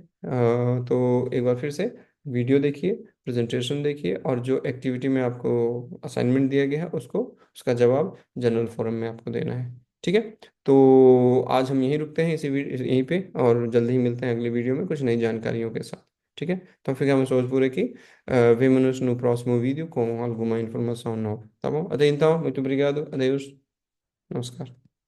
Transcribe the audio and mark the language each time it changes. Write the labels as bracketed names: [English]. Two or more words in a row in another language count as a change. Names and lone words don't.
[Hindi] तो एक बार फिर से वीडियो देखिए, प्रेजेंटेशन देखिए, और जो एक्टिविटी में आपको असाइनमेंट दिया गया है उसको, उसका जवाब [English] general forum [Hindi] में आपको देना है। ठीक है। तो आज हम यहीं रुकते हैं यहीं पे, और जल्दी ही मिलते हैं अगली वीडियो में कुछ नई जानकारियों के साथ। ठीक है? [Portuguese] Então ficamos hoje por aqui. Vemo-nos no próximo vídeo com alguma informação nova. Tá bom? Até então, muito obrigado. Adeus. Namaskar.